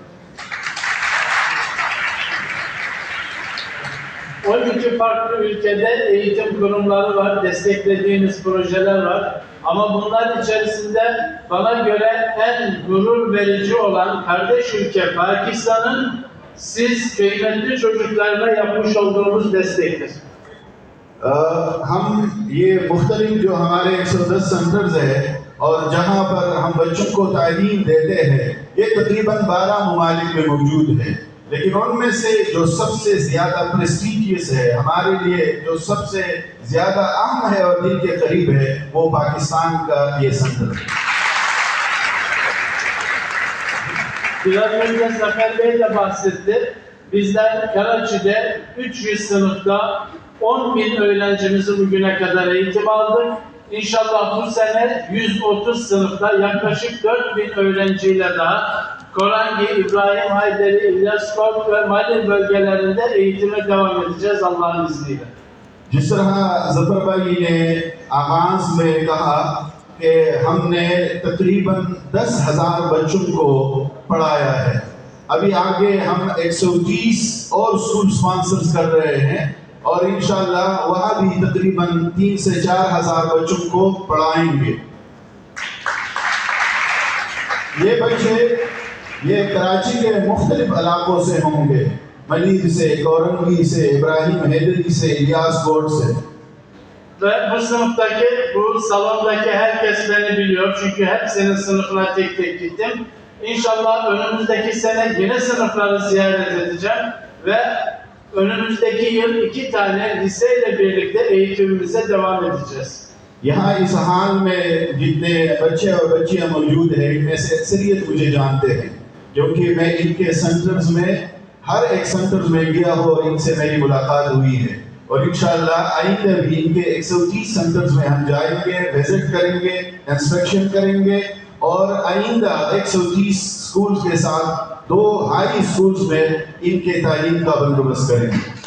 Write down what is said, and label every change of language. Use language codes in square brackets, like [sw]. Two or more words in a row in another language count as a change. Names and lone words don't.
[tr] 12 farklı ülkede eğitim kurumları var, desteklediğimiz projeler var. Ama bunlar içerisinde bana göre en gurur verici olan kardeş ülke Pakistan'ın siz kıymetli çocuklarına yapmış olduğumuz destektir. [ur] ہم یہ مختلف جو ہمارے 110 سینٹرز ہے اور جہاں پر ہم بچوں کو تعلیم دیتے ہیں یہ تقریباً 12 ممالک میں موجود ہے، لیکن ان میں سے جو سب سے زیادہ پریسٹیجیس ہے، ہمارے لیے جو سب سے زیادہ اہم ہے اور دل کے قریب ہے، وہ پاکستان کا یہ سینٹر ہے. [tr] Biraz önce Zafer Bey de bahsetti. Bizler Karaçi'de 300 sınıfta 10.000 öğrencimizi bugüne kadar eğitim aldık. İnşallah bu sene 130 sınıfta yaklaşık 4.000 öğrenciyle daha Korangi, İbrahim Hayderi, İlyaskop ve Mardin bölgelerinde eğitime devam edeceğiz Allah'ın izniyle. [ur] جس طرح ظفر بھائی نے آغاز میں کہا کہ ہم نے تقریباً 10,000 بچوں کو پڑھایا ہے. ابھی آگے ہم 130 اور [en] school sponsors [ur] کر رہے ہیں اور ان شاء اللہ وہاں بھی تقریباً 3 سے 4,000 بچوں کو پڑھائیں گے. یہ بچے یہ کراچی کے مختلف علاقوں سے ہوں گے، ملیر سے، کورنگی سے، ابراہیم حیدری سے، الیاس کوٹ سے. [tr] Ve bu sınıftaki, bu salondaki herkes beni biliyor çünkü hepsinin sınıfına tek tek gittim. İnşallah önümüzdeki sene yine sınıfları ziyaret edeceğim ve önümüzdeki yıl 2 tane liseyle birlikte eğitimimize devam edeceğiz. [ur] یہاں اس ہال میں جتنے بچے اور بچیاں موجود ہیں، ان میں سے اکثریت مجھے جانتے ہیں کیونکہ میں ان کے سینٹرز میں ہر ایک سینٹر میں گیا ہو، ان سے میری ملاقات ہوئی ہے اور ان شاء اللہ آئندہ بھی ان کے 130 سینٹرز میں ہم جائیں گے، وزٹ کریں گے، انسپکشن کریں گے اور آئندہ 130 اسکولز کے ساتھ 2 [en] high schools [ur] میں ان کے تعلیم کا بندوبست کریں گے.